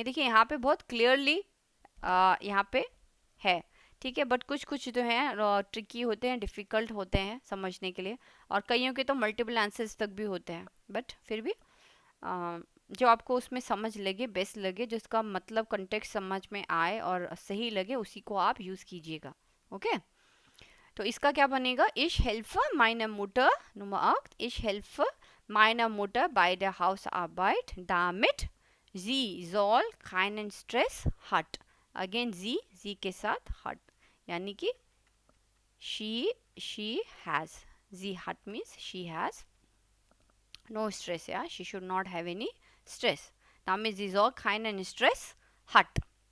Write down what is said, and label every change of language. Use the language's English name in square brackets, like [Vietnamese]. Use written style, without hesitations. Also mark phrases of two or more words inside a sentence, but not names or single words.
[Hindi] देखिए यहाँ पे बहुत क्लियरली यहाँ पे है, ठीक है, बट कुछ कुछ जो हैं ट्रिकी होते हैं, डिफ़िकल्ट होते हैं समझने के लिए, और कईयों के तो [English] multiple answers [Hindi] तक भी होते हैं, बट फिर भी जो आपको उसमें समझ लगे, बेस्ट लगे, जिसका मतलब कंटेक्स्ट समझ में आए और सही लगे, उसी को आप यूज़ कीजिएगा, ओके। तो इसका क्या बनेगा, [German] ich helfe meiner Mutter, Nummer 8, ich helfe meiner Mutter bei der Hausarbeit, damit sie soll keinen Stress hat। [Hindi] अगेन जी के साथ hat, यानी कि [English] she has, [German] sie hat [English] means she has no stress, yeah, she should not have any stress, [German] damit sie soll keinen Stress hat।